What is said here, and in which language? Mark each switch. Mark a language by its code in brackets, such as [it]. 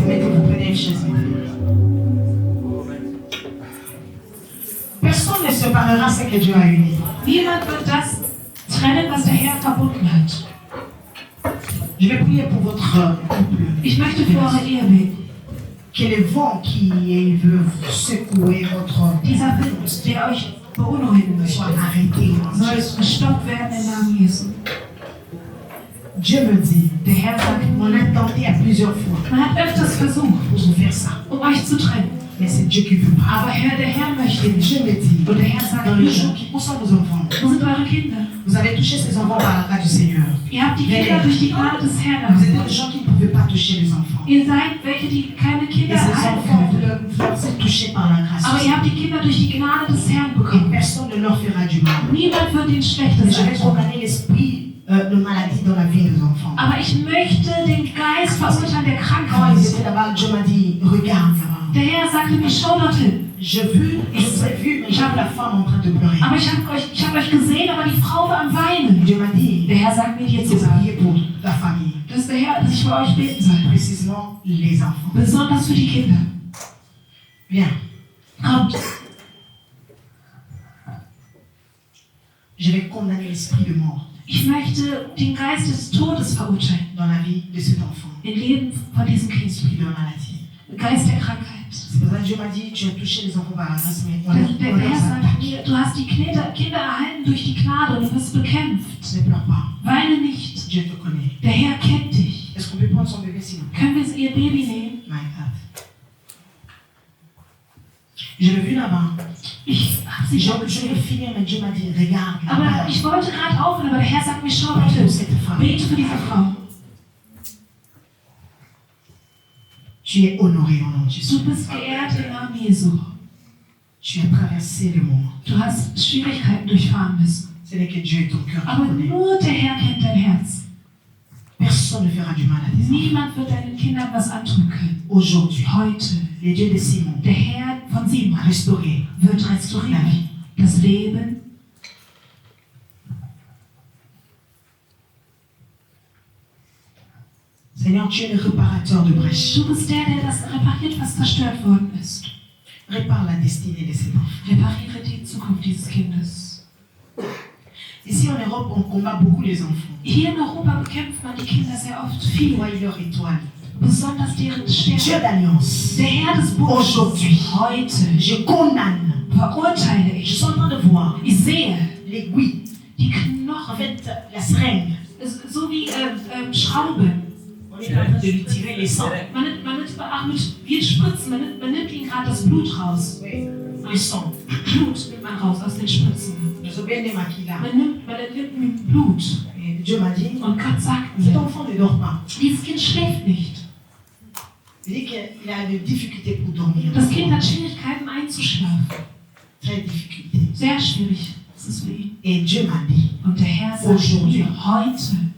[fr] Mettez-vous, prenez une chaise. Personne ne séparera ce que Dieu a uni. [de] Niemand wird das trennen, was der Herr verbunden hat. [fr] Je vais prier pour votre couple. [de] Ich möchte für eure Ehe beten. [fr] Que les vents qui veulent secouer votre [de] Dieser Wind, der euch beunruhigen möchte, [fr] soient arrêtés. [de] soll gestoppt werden im Namen Jesu. [fr] Dieu me dit, [de] Der Herr sagt, [fr] on a tenté à plusieurs fois [de] man hat öfters versucht, [fr] pour vous faire ça. [de] euch zu trennen. [fr] Mais c'est Dieu qui veut pas. [de] Aber Herr, der Herr möchte nicht. [fr] Dieu me dit, [de] Und der Herr sagt, [fr] dans les jours qui où sont vos enfants? [de] wo sind eure Kinder? [fr] Vous avez touché ces enfants par la grâce du Seigneur. [de] Ihr habt die Kinder durch die Gnade des Herrn [fr] Vous êtes des [de] erhalten. [fr] gens qui ne pouvaient pas toucher les enfants. [de] Ihr seid welche, die keine [fr] Et [de] Kinder [fr] ces [de] erhalten [fr] enfants, [de] können. [fr] vous leur êtes touchés par la grâce. [de] Aber ihr habt die Kinder durch die Gnade des Herrn [fr] Et [de] bekommen. [fr] personne ne leur fera du mal. [de] Niemand wird ihnen [fr] Mais [de] Schlechtes [fr] je vais condamner l'esprit de maladie dans la vie des enfants. [de] Aber ich möchte den Geist verurteilen der [fr] Quand [de] Krankheit. [fr] ils étaient là-bas, Dieu m'a dit, regarde là-bas. [de] Der Herr sagte mir, schau dorthin. [fr] Je vu, je sais vu, mais j'ai vu la femme en train de pleurer. [de] Aber ich hab euch gesehen, aber die Frau war am Weinen. [fr] Dieu m'a dit, [de] Der Herr sagt mir dir zu [fr] c'est [de] sagen, [fr] prier pour ta famille. [de] du dass der Herr, dass ich für euch beten soll. [fr] précisément les enfants. [de] Besonders für die Kinder. [fr] Bien. [de] Kommt. [fr] Je vais condamner l'esprit de mort [de] Ich möchte den Geist des Todes verurteilen. [fr] dans la vie de cet enfant. [de] Im Leben von diesem Kind. [fr] L'esprit de la maladie. [de] Der Geist der Krankheit. [fr] C'est pour ça que Dieu m'a dit, tu as touché les enfants par la grâce, mais on [de] Der Herr [fr] les [de] sagt [fr] attaque. [de] mir, du hast die Kinder erhalten durch die Gnade und du wirst bekämpft. [fr] Ne pleure pas. [de] Weine nicht. [fr] Dieu te connaît. [de] Der Herr kennt dich. [fr] Est-ce qu'on peut prendre son bébé sinon? [de] Können wir ihr Baby nehmen? [en] My God. [fr] Je l'ai vu là-bas. [de] Ich habe sie schon [fr] Je vais [de] gesehen. [fr] finir, mais Dieu m'a dit, regarde. [de] Aber [fr] là-bas. [de] ich wollte gerade aufhören, aber der Herr sagt mir, schau [fr] Prie [de] bitte, [fr] pour cette femme. [de] bete für diese Frau. [fr] Tu es honoré au nom de Jésus. [de] Du bist geehrt im Namen Jesu. [fr] Tu as traversé le monde. [de] Du hast Schwierigkeiten durchfahren müssen. [fr] Ce n'est que Dieu et ton cœur qui [de] Aber [fr] connaît. [de] nur der Herr kennt dein Herz. [fr] Personne ne fera du mal à tes enfants. [de] Niemand wird deinen Kindern was antun können. [fr] Aujourd'hui, [de] Heute, [fr] le Dieu de Simon [de] der Herr von Simon [fr] a restauré [de] wird [fr] la [de] restaurieren. [fr] vie. [de] Das Leben. [fr] Seigneur, tu es le réparateur de brèches. [de] Du bist der das repariert, was zerstört worden ist. [fr] Répare la destinée de cet enfant. [de] Repariere die Zukunft dieses Kindes. [fr] Ici en Europe, on combat beaucoup les enfants. [de] Hier in Europa bekämpft man die Kinder sehr oft viel. [fr] Voyez leur étoile. [de] Besonders deren [fr] Dieu [de] Sterne. [fr] d'alliance. [de] Der Herr des Bundes. [fr] Aujourd'hui, [de] Heute [fr] je condamne. [de] verurteile [fr] Je [de] ich. [fr] suis en train de voir [de] Ich sehe [fr] l'aiguille. [de] die [fr] En [de] Knochen, [fr] fait, la seringue. [de] so wie Schrauben. [fr] On est en train de lui tirer les sangs. [de] Man nimmt ach, wir spritzen, man nimmt ihnen gerade das Blut raus. [fr] Oui, le sang. [de] Blut nimmt man raus aus den Spritzen. [fr] Nous avons bien aimé Makila. [de] Man nimmt Blut. [fr] Et Dieu m'a dit, [de] Und Gott sagt [fr] cet [de] mir, [fr] enfant ne dort pas. [de] dieses Kind schläft nicht. [fr] Il dit qu'il a des difficultés pour dormir. [de] Das Kind hat Schwierigkeiten einzuschlafen. [fr] Très difficulté. [de] Sehr schwierig ist es für ihn. [fr] Et Dieu m'a dit, [de] Und der Herr sagt mir, heute